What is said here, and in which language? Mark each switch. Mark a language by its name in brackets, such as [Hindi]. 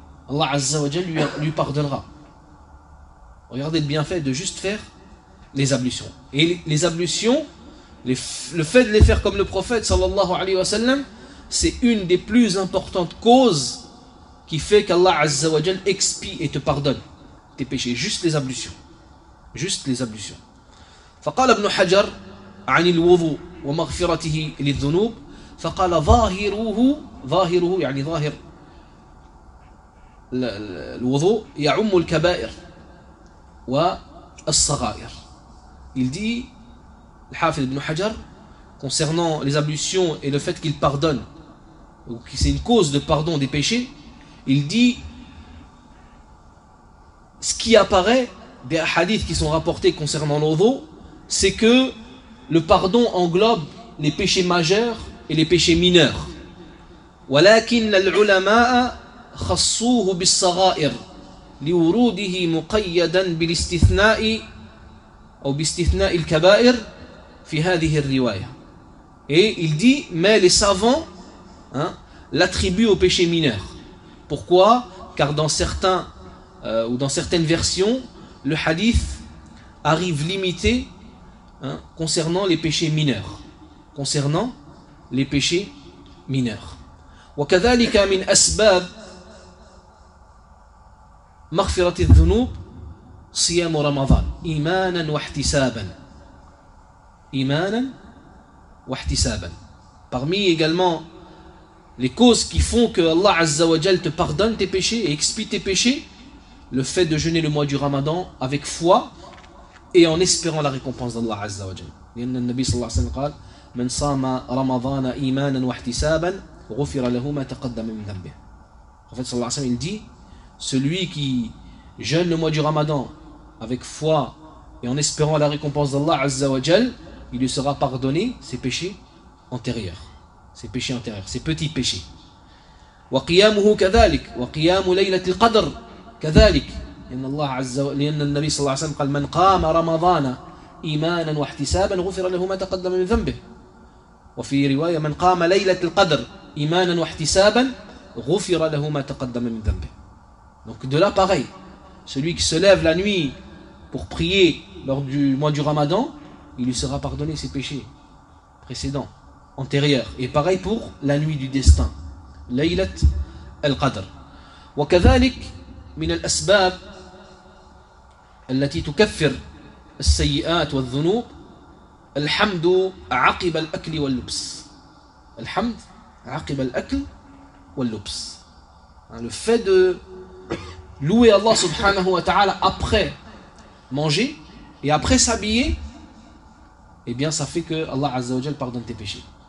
[French] Allah Azza wa Jal lui pardonnera. Regardez le bienfait de juste faire les ablutions. Et les ablutions, le fait de les faire comme le prophète sallallahu alayhi wa sallam, c'est une des plus importantes causes qui fait qu'Allah Azza wa Jal expie et te pardonne tes péchés. Juste les ablutions. Juste les ablutions. [Arabic] فقال ابن حجر عن الوضوء ومغفرته للذنوب فقال ظاهره ظاهره يعني ظاهر الوضوء يعم الكبائر والصغائر. [French] Il dit, الحافظ ابن حجر, concernant les ablutions et le fait qu'il pardonne, ou que c'est une cause de pardon des péchés, il dit, ce qui apparaît des hadiths qui sont rapportés concernant l'ovo, c'est que le pardon englobe les péchés majeurs et les péchés mineurs. [Arabic] ولكن العلماء خصوه بالصغائر لوروده مقيدا بالاستثناء أو باستثناء الكبائر في هذه الرواية. [French] Et il dit, mais les savants l'attribuent au péché mineur. Pourquoi ? Car dans certains ou dans certaines versions, le hadith arrive limité concernant les péchés mineurs. Concernant les péchés mineurs. [Arabic] وكذلك من أسباب مغفرة الذنوب صيام رمضان إيمانا واحتسابا. إيمانا واحتسابا. [French] Parmi également les causes qui font que Allah Azza wa Jal te pardonne tes péchés et expie tes péchés, le fait de jeûner le mois du Ramadan avec foi et en espérant la récompense d'Allah Azza wa Jal. [Arabic] لأن النبي صلى الله عليه وسلم قال من صام رمضان إيمانا واحتسابا غفر له ما تقدم من ذنبه. [French] En fait, صلى الله عليه وسلم il dit, celui qui jeûne le mois du Ramadan avec foi et en espérant la récompense d'Allah Azza wa Jal, il lui sera pardonné ses péchés antérieurs. Ses péchés antérieurs, ses petits péchés. [Arabic] وقيامه كذلك وقيام ليلة القدر كذلك لأن الله عز وجل لأن النبي صلى الله عليه وسلم قال من قام رمضان إيمانا واحتسابا غفر له ما تقدم من ذنبه وفي رواية من قام ليلة القدر إيمانا واحتسابا غفر له ما تقدم من ذنبه. [French] Donc de là pareil, celui qui se lève la nuit pour prier lors du mois du Ramadan, il lui sera pardonné ses péchés précédents, antérieurs. Et pareil pour la nuit du destin, Laylat al-Qadr. [Arabic] وكذلك من الأسباب التي تكفر السيئات والذنوب الحمد عقب الأكل واللبس. الحمد عقب الأكل واللبس. [French] Le fait de louer Allah subhanahu wa ta'ala après manger et après s'habiller, eh bien ça fait que Allah azza wa jal pardonne tes péchés.